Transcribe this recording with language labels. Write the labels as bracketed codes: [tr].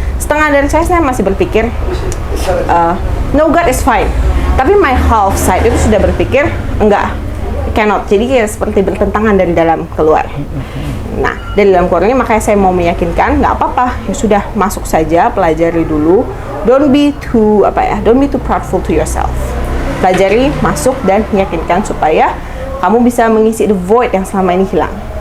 [id] Setengah dari saya masih berpikir, [en] no God is fine. [id] Tapi [en] my half side [id] itu sudah berpikir, enggak, cannot. Jadi kayak seperti bertentangan dari dalam keluar. Nah, dari dalam keluarnya makanya saya mau meyakinkan, nggak apa-apa, ya sudah masuk saja, pelajari dulu. [en] Don't be too proudful to yourself. [id] Pelajari, masuk, dan yakinkan supaya kamu bisa mengisi [en] the void [id] yang selama ini hilang.